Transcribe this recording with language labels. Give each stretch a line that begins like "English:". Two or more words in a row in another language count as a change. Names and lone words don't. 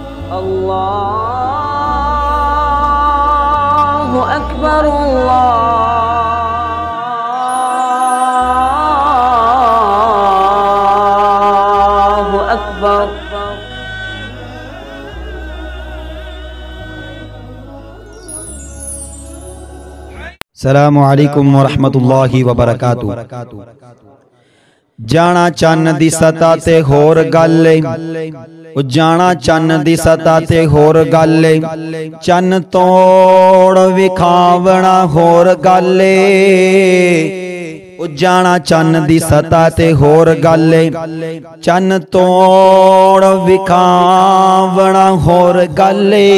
Arabic: الله أكبر الله أكبر. السلام عليكم ورحمة الله وبركاته.
Punjabi: ਜਾਣਾ ਚੰਨ ਦੀ ਸਤਹ ਤੇ ਹੋਰ ਗੱਲ ਜਾਣਾ ਚੰਨ ਦੀ ਸਤਹ ਤੇ ਹੋਰ ਗੱਲ ਚੰਨ ਤੋੜ ਵਿਖਾਵਣਾ ਹੋਰ ਗੱਲ ਜਾਣਾ ਚੰਨ ਦੀ ਸਤਹ ਤੇ ਹੋਰ ਗੱਲ ਚੰਨ ਤੋੜ ਵਿਖਾਵਣਾ ਹੋਰ ਗੱਲ